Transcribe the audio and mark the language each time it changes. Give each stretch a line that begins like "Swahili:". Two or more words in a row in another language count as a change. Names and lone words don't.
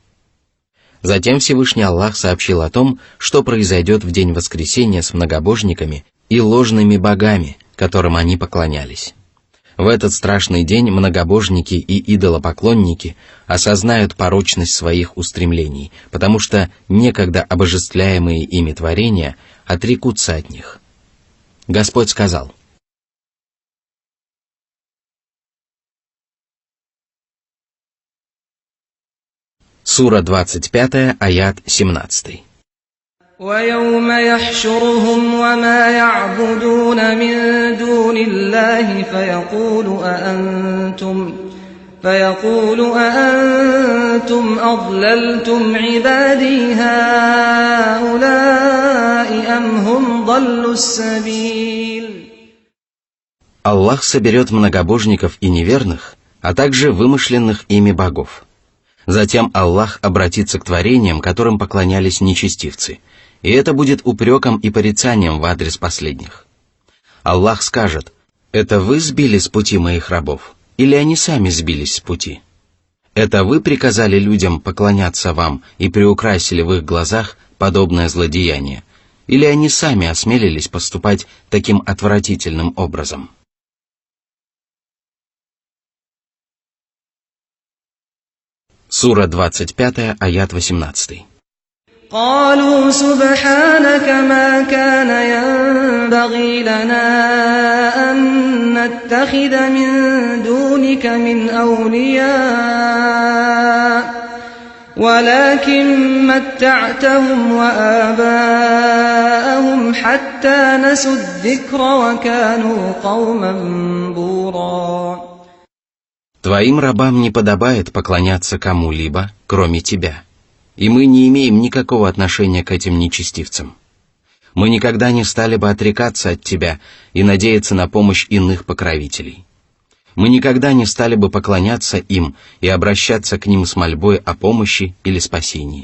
Russian: Затем Всевышний Аллах сообщил о том, что произойдет в день воскресения с многобожниками и ложными богами, которым они поклонялись. В этот страшный день многобожники и идолопоклонники осознают порочность своих устремлений, потому что некогда обожествляемые ими творения отрекутся от них. Господь сказал: Сура 25, аят 17.
Arabic: وَيَوْمَ يَحْشُرُهُمْ وَمَا يَعْبُدُونَ مِن دُونِ اللَّهِ فيقول أأنتم أضللتم عبادي هؤلاء أم هم ضلوا السبيل.
Russian: Аллах соберет многобожников и неверных, а также вымышленных ими богов. Затем Аллах обратится к творениям, которым поклонялись нечестивцы, и это будет упреком и порицанием в адрес последних. Аллах скажет: «Это вы сбили с пути моих рабов, или они сами сбились с пути? Это вы приказали людям поклоняться вам и приукрасили в их глазах подобное злодеяние, или они сами осмелились поступать таким отвратительным образом?» Сура 25, аят 18.
Arabic: قالوا سبحانك ما كان ينبغي لنا أن نتخذ من دونك من أولياء ولكن متعتهم وآباءهم حتى نسوا الذكر وكانوا قوما بورا.
Russian: Твоим рабам не подобает поклоняться кому-либо, кроме тебя. И мы не имеем никакого отношения к этим нечестивцам. Мы никогда не стали бы отрекаться от тебя и надеяться на помощь иных покровителей. Мы никогда не стали бы поклоняться им и обращаться к ним с мольбой о помощи или спасении.